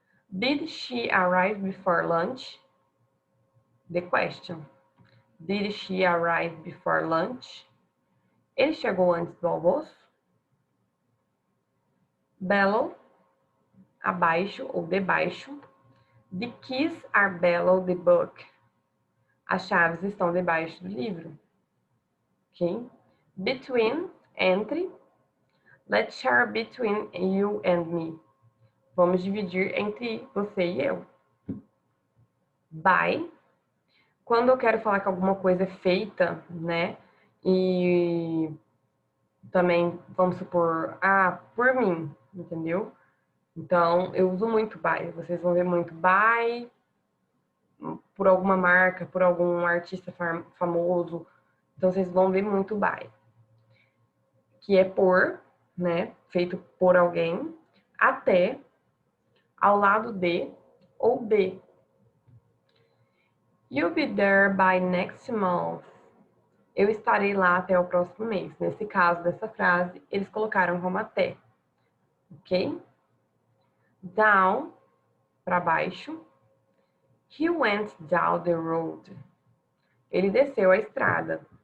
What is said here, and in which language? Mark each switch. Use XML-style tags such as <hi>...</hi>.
<en>Did she arrive before lunch? The question. Did she arrive before lunch?</en> <pt>Ele chegou antes do almoço? Below, abaixo ou debaixo.</pt> <en>The keys are below the book.</en> <pt>As chaves estão debaixo do livro. Ok? Between, entre.</pt> <en>Let's share between you and me.</en> <pt>Vamos dividir entre você e eu. By. Quando eu quero falar que alguma coisa é feita, né? E também, vamos supor, por mim, entendeu? Então, eu uso muito by. Vocês vão ver muito by por alguma marca, por algum artista famoso. Então, vocês vão ver muito by. Que é por, né? Feito por alguém, até, ao lado de ou de.</pt> <en>You'll be there by next month.</en> <pt>Eu estarei lá até o próximo mês. Nesse caso dessa frase, eles colocaram como até. Ok? Down, para baixo.</pt> <en>He went down the road.</en> <pt>Ele desceu a estrada.</pt>